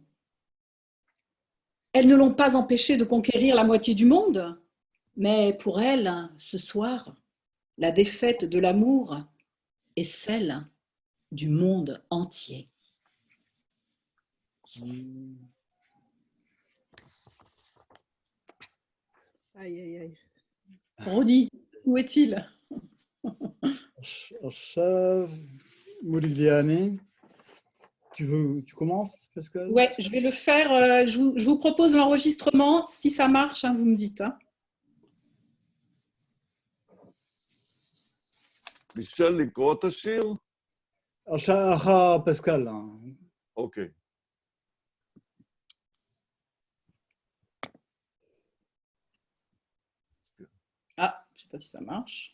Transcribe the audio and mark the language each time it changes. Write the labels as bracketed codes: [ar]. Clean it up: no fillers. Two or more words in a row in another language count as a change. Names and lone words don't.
[fr] Elles ne l'ont pas empêché de conquérir la moitié du monde, mais pour elle, ce soir, la défaite de l'amour est celle du monde entier. Aïe, aïe, aïe. Rodi, où est-il? [he] עכשיו, מודיgliani, [fr] tu commences, Pascal? Ouais, je vais le faire. Je vous propose l'enregistrement. Si ça marche, hein, vous me dites. Hein. [he] מישל, לקרוא את השיר? אחר פסקל. אוקיי. [fr] Ah, je ne sais pas si ça marche.